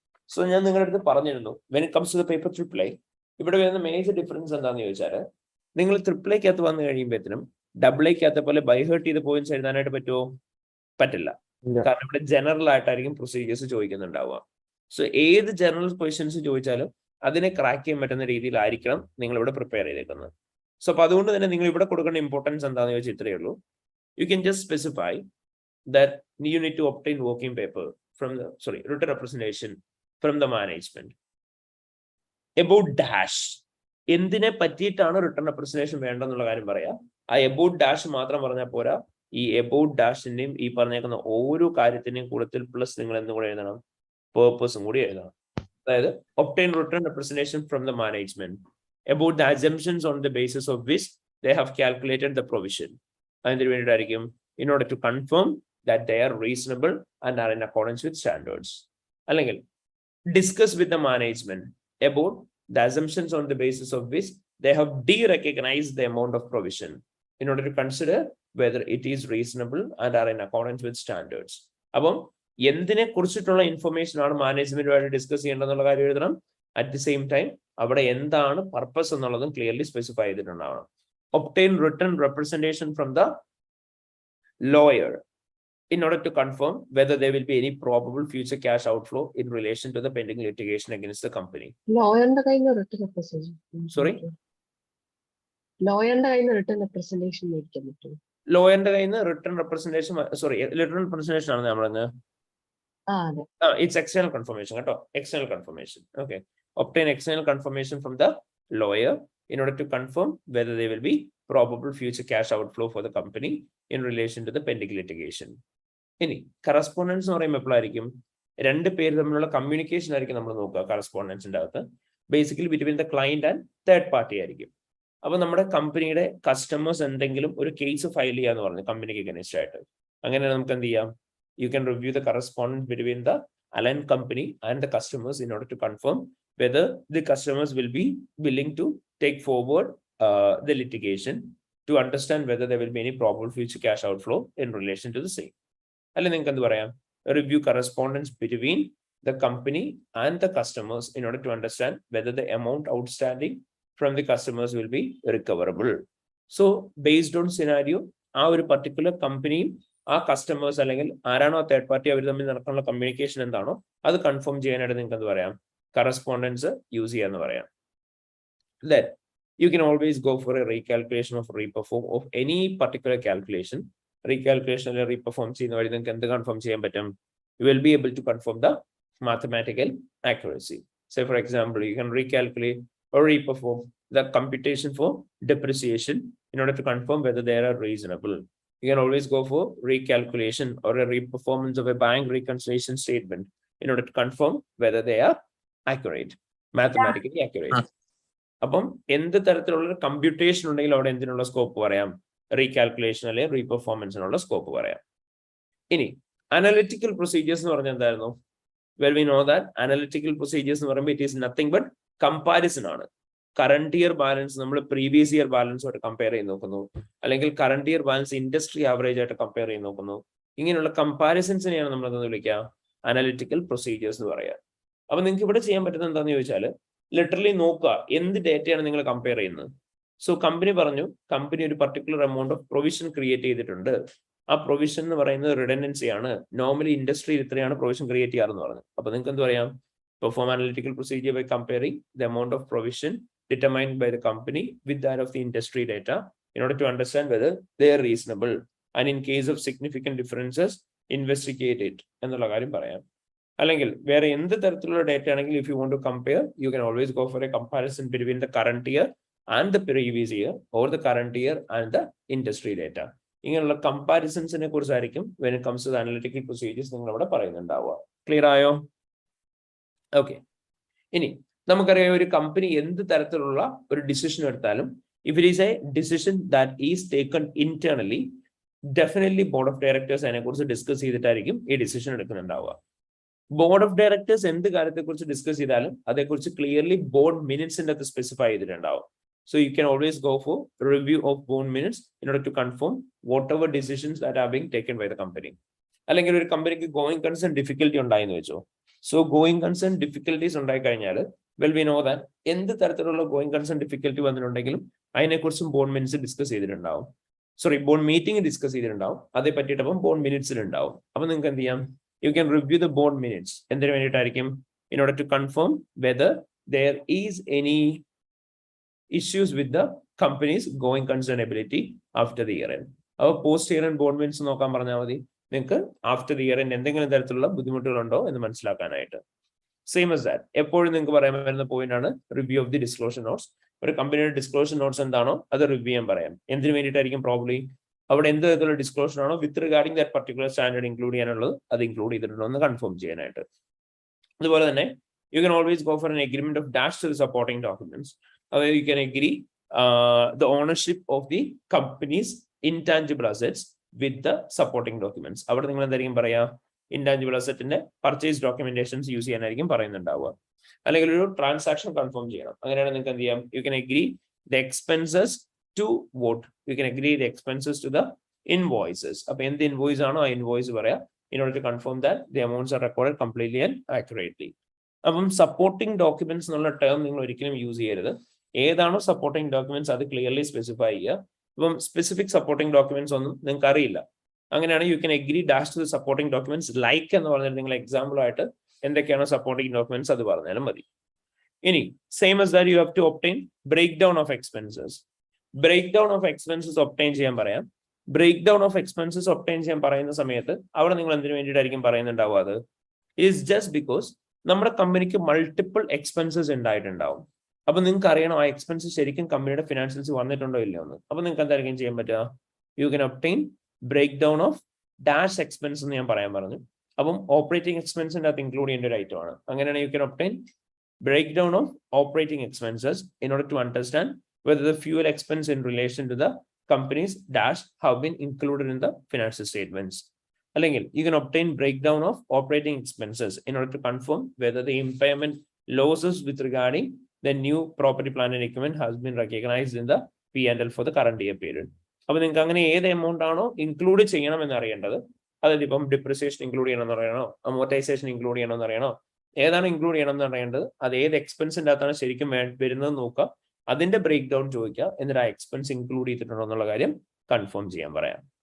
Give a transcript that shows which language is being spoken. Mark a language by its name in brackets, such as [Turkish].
[Malayalam] So ഞാൻ നിങ്ങളുടെ അടുത്ത് പറഞ്ഞിരുന്നു, [English] when it comes to the paper AAA, [Malayalam] ഇവിടെ വരുന്ന മേജർ ഡിഫറൻസ് എന്താണെന്ന് ചോദിച്ചാൽ, നിങ്ങൾ AAAക്കകത്ത് വന്നു കഴിയുമ്പോഴത്തേനും AA പോലെ ബൈഹേർട്ട് ചെയ്ത് പോയിന്റ്സ് എഴുതാനായിട്ട് പറ്റുമോ? പറ്റില്ല. കാരണം ഇവിടെ ജനറൽ ആയിട്ടായിരിക്കും പ്രൊസീജിയേഴ്സ് ചോദിക്കുന്നുണ്ടാവുക. സോ ഏത് ജനറൽ ക്വസ്റ്റ്യൻസ് ചോദിച്ചാലും അതിനെ ക്രാക്ക് ചെയ്യാൻ പറ്റുന്ന രീതിയിലായിരിക്കണം നിങ്ങൾ ഇവിടെ പ്രിപ്പയർ ചെയ്തേക്കുന്നത്. സോ അപ്പൊ അതുകൊണ്ട് തന്നെ നിങ്ങൾ ഇവിടെ കൊടുക്കേണ്ട ഇമ്പോർട്ടൻസ് എന്താണെന്ന് ചോദിച്ചാൽ ഇത്രയേ ഉള്ളൂ. [English] you can just [Malayalam] specify [English] that you need to obtain working paper from the written representation from the management about dash. [Malayalam] എന്തിനെ പറ്റിയിട്ടാണ് റിട്ടേൺ റെപ്രസെന്റേഷൻ വേണ്ടെന്നുള്ള കാര്യം പറയാം. ആ എബൌട്ട് ഡാഷ് മാത്രം പറഞ്ഞാൽ പോരാ, ഈ എബൌട്ട് ഡാഷിന്റെയും ഈ പറഞ്ഞേക്കുന്ന ഓരോ കാര്യത്തിന്റെയും കൂട്ടത്തിൽ പ്ലസ് നിങ്ങൾ എന്തും കൂടെ എഴുതണം, പേർപ്പസും കൂടി എഴുതണം. അതായത് [English] obtain written representation from the management about the assumptions on the basis of which they have calculated the provision. [Malayalam] അതിന് വേണ്ടിയിട്ടായിരിക്കും [English] in order to confirm that they are reasonable and are in accordance with standards. [Malayalam] അല്ലെങ്കിൽ [English] discuss with the management about the assumptions on the basis of which they have de-recognized the amount of provision in order to consider whether it is reasonable and are in accordance with standards. [Malayalam] അപ്പം എന്തിനെ കുറിച്ചിട്ടുള്ള information ആണ് മാനേജ്മെന്റുമായിട്ട് discuss ചെയ്യേണ്ടതെന്നുള്ള കാര്യം എഴുതണം. [English] at the same time [Malayalam] അവിടെ എന്താണ് purpose എന്നുള്ളതും clearly specify ചെയ്തിട്ടുണ്ടാവണം. [English] obtain written representation from the lawyer in order to confirm whether there will be any probable future cash outflow in relation to the pending litigation against the company. [Malayalam] ലോയറിന്റെ കയ്യിൽ നിന്ന് written representation. [English] Sorry? [Malayalam] ലോയറിന്റെ കയ്യിൽ നിന്ന് written representation മേടിക്കാൻ പറ്റും. ലോയറിന്റെ കയ്യിൽ നിന്ന് return representation, return representation ആണ് നമ്മളെന്ന്. [English] It's external confirmation [Malayalam] കേട്ടോ, [English] external confirmation. Okay. Obtain external confirmation from the lawyer in order to confirm whether there will be probable future cash outflow for the company in relation to the pending litigation. [Malayalam] ഇനി correspondence എന്ന് പറയുമ്പോൾ എപ്പോഴായിരിക്കും? രണ്ട് പേര് തമ്മിലുള്ള communication ആയിരിക്കും നമ്മൾ നോക്കുക കറസ്പോണ്ടൻസിന്റെ അകത്ത്. [English] basically between the client and third party [Malayalam] ആയിരിക്കും. അപ്പൊ നമ്മുടെ കമ്പനിയുടെ കസ്റ്റമേഴ്സ് എന്തെങ്കിലും ഒരു കേസ് ഫയൽ ചെയ്യാന്ന് പറഞ്ഞു കമ്പനിക്ക് അഗൈൻസ്റ്റ് ആയിട്ട്. അങ്ങനെ നമുക്ക് എന്ത് ചെയ്യാം? [English] You can review the correspondence between the aligned company and the customers in order to confirm whether the customers will be willing to take forward the litigation to understand whether there will be any probable future cash outflow in relation to the same. [Malayalam] Alle ninge endu parayam, [English] review correspondence between the company and the customers in order to understand whether the amount outstanding from the customers will be recoverable. So based on scenario, [Malayalam] ആ ഒരു particular company ആ customers അല്ലെങ്കിൽ ആരാണോ third party അവർ തമ്മിൽ നടക്കാനുള്ള communication എന്താണോ അത് confirm ചെയ്യാനായിട്ട് നിങ്ങൾക്ക് എന്ത് പറയാം? കറസ്പോണ്ടൻസ് യൂസ് ചെയ്യാന്ന് പറയാം. [English] Then you can always go for a recalculation of reperform of any particular calculation. [Malayalam] Recalculation or reperform ചെയ്യുന്ന വഴി നിങ്ങൾക്ക് എന്ത് കൺഫേം ചെയ്യാൻ പറ്റും? [English] You will be able to confirm the mathematical accuracy. Say for example, you can recalculate or reperform the computation for depreciation in order to confirm whether they are reasonable. You can always go for recalculation or a reperformance of a bank reconciliation statement in order to confirm whether they are accurate, mathematically accurate. [Malayalam] അപ്പം എന്ത് തരത്തിലുള്ള computation ഉണ്ടെങ്കിൽ അവിടെ എന്തിനുള്ള scope പറയാം? റീകാൽക്കുലേഷൻ അല്ലെങ്കിൽ റീപെർഫോമൻസിനുള്ള scope പറയാം. ഇനി അനലിറ്റിക്കൽ പ്രൊസീജിയേഴ്സ് എന്ന് പറഞ്ഞാൽ എന്തായിരുന്നു? [English] well we know that analytical procedures [Malayalam] എന്ന് പറയുമ്പോൾ [English] It is nothing but comparison ആണ്. [Malayalam] കറണ്ട് ഇയർ ബാലൻസ് നമ്മൾ പ്രീവിയസ് ഇയർ ബാലൻസുമായിട്ട് കമ്പയർ ചെയ്ത് നോക്കുന്നു, അല്ലെങ്കിൽ current year balance industry average ആയിട്ട് കമ്പയർ ചെയ്ത് നോക്കുന്നു. ഇങ്ങനെയുള്ള കമ്പാരിസൺസിനെയാണ് നമ്മൾ എന്താ വിളിക്കുക? അനലിറ്റിക്കൽ പ്രൊസീജിയേഴ്സ് എന്ന് പറയുക. അപ്പൊ നിങ്ങൾക്ക് ഇവിടെ ചെയ്യാൻ പറ്റുന്നത് എന്താണെന്ന് ചോദിച്ചാൽ ലിറ്ററലി നോക്കുക എന്ത് ഡേറ്റയാണ് നിങ്ങൾ കമ്പയർ ചെയ്യുന്നത്. സോ കമ്പനി പറഞ്ഞു, കമ്പനി ഒരു particular amount of provision create ചെയ്തിട്ടുണ്ട്. ആ പ്രൊവിഷൻ എന്ന് പറയുന്നത് റിഡൻഡൻസി ആണ്. നോർമലി ഇൻഡസ്ട്രിയിൽ ഇത്രയാണ് പ്രൊവിഷൻ ക്രിയേറ്റ് ചെയ്യാറെന്ന് പറഞ്ഞു. അപ്പൊ നിങ്ങൾക്ക് എന്ത് പറയാം? [English] perform analytical procedure by comparing the amount of provision determined by the company with that of the industry data in order to understand whether they are reasonable, and in case of significant differences investigate it [Malayalam] എന്നുള്ള കാര്യം പറയാം. അല്ലെങ്കിൽ വേറെ എന്ത് തരത്തിലുള്ള data ആണെങ്കിൽ [English] If you want to compare you can always go for a comparison between the current year and the previous year or the current year and the industry data. [Malayalam] ഇങ്ങനെയുള്ള കമ്പാരിസൺസിനെ കുറിച്ചായിരിക്കും [English] when it comes to [Malayalam] analytical procedures നിങ്ങൾ അവിടെ പറയുന്നുണ്ടാവുക. Clear ആയോ? Okay. ഇനി നമുക്കറിയാം ഒരു company എന്ത് തരത്തിലുള്ള ഒരു ഡിസിഷൻ എടുത്താലും [English] if it is a decision that is taken internally [Malayalam] definitely board of directors അതിനെ കുറിച്ച് ഡിസ്കസ് ചെയ്തിട്ടായിരിക്കും ഈ ഡിസിഷൻ എടുക്കുന്നുണ്ടാവുക. ബോർഡ് ഓഫ് ഡയറക്ടേഴ്സ് എന്ത് കാര്യത്തെ കുറിച്ച് ഡിസ്കസ് ചെയ്താലും അതേക്കുറിച്ച് ക്ലിയർലി ബോർഡ് മിനിറ്റ്സിന്റെ അകത്ത് സ്പെസിഫൈ ചെയ്തിട്ടുണ്ടാവും. So [English] You can always go for review of board minutes in order to confirm whatever decisions that are being taken by the company. [Malayalam] അല്ലെങ്കിൽ ഒരു കമ്പനിക്ക് ഗോയിങ് കൺസേൺ ഡിഫിക്കൽട്ടി ഉണ്ടായെന്ന് വെച്ചോ. So going concern difficulties ഉണ്ടായി കഴിഞ്ഞാൽ [English] well we know that [Malayalam] എന്ത് തരത്തിലുള്ള going concern difficulty വന്നിട്ടുണ്ടെങ്കിലും അതിനെക്കുറിച്ചും ബോർഡ് മിനിറ്റ്സ് ഡിസ്കസ് ചെയ്തിട്ടുണ്ടാവും. സോറി, ബോർഡ് മീറ്റിംഗ് ഡിസ്കസ് ചെയ്തിട്ടുണ്ടാവും. അതേ പറ്റിയിട്ടപ്പം ബോർഡ് മിനിറ്റ്സിൽ ഉണ്ടാവും. അപ്പൊ നിങ്ങൾക്ക് എന്ത് ചെയ്യാം? [English] You can review the board minutes. [Malayalam] എന്തിനു വേണ്ടിയിട്ടായിരിക്കും? [English] In order to confirm whether there is any issues with the company's going concern ability after the year end. [Malayalam] അപ്പോൾ post year end board minutes നോക്കാൻ പറഞ്ഞാൽ മതി നിങ്ങൾക്ക് ആഫ്റ്റർ ദി ഇയർ എൻഡ് എന്തെങ്കിലും തരത്തിലുള്ള ബുദ്ധിമുട്ടുകളുണ്ടോ എന്ന് മനസ്സിലാക്കാനായിട്ട്. സെയിം as that എപ്പോഴും നിങ്ങൾക്ക് പറയാൻ വരുന്ന പോയിന്റ് ആണ് review of the disclosure notes. ഒരു കമ്പനിയുടെ ഡിസ്ക്ലോഷർ നോട്ട്സ് എന്താണോ അത് റിവ്യൂ ചെയ്യാൻ പറയാം. എന്തിനു വേണ്ടിയിട്ടായിരിക്കും? പ്രോബ്ലി അവിടെ എന്ത് തരത്തിലുള്ള ഡിസ്ക്ലോഷർ ആണോ [English] with regarding that particular standard [Malayalam] include ചെയ്യാനുള്ളത് അത് ഇൻക്ലൂഡ് ചെയ്തിട്ടുണ്ടോ എന്ന് കൺഫേം ചെയ്യാനായിട്ട്. അതുപോലെ തന്നെ [English] You can always go for an agreement of dash to the supporting documents. അതായത് you can agree the ownership of the company's intangible assets with the supporting documents. [Malayalam] അവിടെ നിങ്ങൾ എന്തായിരിക്കും പറയാ? Intangible അസെറ്റിന്റെ purchase documentations use ചെയ്യാനായിരിക്കും പറയുന്നുണ്ടാവുക. അല്ലെങ്കിൽ ഒരു transaction confirm ചെയ്യണം. അങ്ങനെയാണ് നിങ്ങൾക്ക് എന്ത് ചെയ്യാം? [English] You can agree the expenses to what? You can agree the expenses to the invoices. [Malayalam] അപ്പൊ എന്ത് ഇൻവോയ്സ് ആണോ ആ ഇൻവോയ്സ് പറയാം [English] in order to confirm that the amounts are recorded completely and accurately. [Malayalam] അപ്പം സപ്പോർട്ടിംഗ് ഡോക്യുമെന്റ്സ് എന്നുള്ള term നിങ്ങൾ ഒരിക്കലും use ചെയ്യരുത്. ഏതാണോ സപ്പോർട്ടിംഗ് ഡോക്യുമെന്റ്സ് അത് ക്ലിയർലി സ്പെസിഫൈ ചെയ്യുക. അപ്പം സ്പെസിഫിക് സപ്പോർട്ടിംഗ് ഡോക്യുമെന്റ്സ് ഒന്നും നിങ്ങൾക്ക് അറിയില്ല. അങ്ങനെയാണ് [English] you can agree dash to the supporting documents like [Malayalam] എന്ന് പറഞ്ഞിട്ട് നിങ്ങൾ എക്സാമ്പിൾ ആയിട്ട് എന്തൊക്കെയാണോ സപ്പോർട്ടിംഗ് ഡോക്യുമെന്റ്സ് അത് പറഞ്ഞാലും മതി. ഇനി [English] Same as that you have to obtain breakdown of expenses. [Malayalam] Break down of expenses obtain ചെയ്യാൻ പറയാം. Break down of expenses obtain ചെയ്യാൻ പറയുന്ന സമയത്ത് അവിടെ നിങ്ങൾ എന്തിനു വേണ്ടിയിട്ടായിരിക്കും പറയുന്നുണ്ടാവുക? അത് ഈസ് ജസ്റ്റ് ബിക്കോസ് നമ്മുടെ കമ്പനിക്ക് മൾട്ടിപ്പിൾ എക്സ്പെൻസസ് ഉണ്ടായിട്ടുണ്ടാവും. അപ്പൊ നിങ്ങൾക്ക് അറിയണം ആ എക്സ്പെൻസസ് ശരിക്കും കമ്പനിയുടെ ഫിനാൻഷ്യൽസ് വന്നിട്ടുണ്ടോ ഇല്ലയോ എന്ന്. അപ്പൊ നിങ്ങൾക്ക് എന്തായിരിക്കും ചെയ്യാൻ പറ്റുക? [English] you can obtain breakdown of dash expense [Malayalam] എന്ന് ഞാൻ പറയാൻ പറഞ്ഞു. അപ്പം ഓപ്പറേറ്റിംഗ് എക്സ്പെൻസിന്റെ അത് ഇൻക്ലൂഡ് ചെയ്യേണ്ട ഒരു ഐറ്റം ആണ്. അങ്ങനെയാണ് [English] You can obtain breakdown of operating expenses in order to understand whether the fuel expense in relation to the company's dash have been included in the financial statements. [Malayalam] അല്ലെങ്കിൽ [English] you can obtain breakdown of operating expenses in order to confirm whether the impairment losses with regarding the new property, plant and equipment has been recognized in the P&L for the current year period. [Malayalam] അപ്പോൾ നിങ്ങൾക്ക് അങ്ങനെ ഏത് amount ആണോ include ചെയ്യണം എന്ന് അറിയേണ്ടത്. അതായത് ഇപ്പം ഡിപ്രിസിയേഷൻ ഇൻക്ലൂഡ് ചെയ്യണം എന്ന് അറിയണോ, അമോർട്ടൈസേഷൻ ഇൻക്ലൂഡ് ചെയ്യണം എന്ന് അറിയണോ, ഏതാണ് ഇൻക്ലൂഡ് ചെയ്യണം എന്ന് അറിയേണ്ടത്, അത് ഏത് എക്സ്പെൻസിന്റെ അകത്താണ് ശരിക്കും വരുന്നത് നോക്കുക. അതിന്റെ ബ്രേക്ക് ഡൗൺ ചോദിക്കുക. എന്നിട്ട് ആ എക്സ്പെൻസ് ഇൻക്ലൂഡ് ചെയ്തിട്ടുണ്ടോ എന്നുള്ള കാര്യം കൺഫേം ചെയ്യാൻ പറയാം.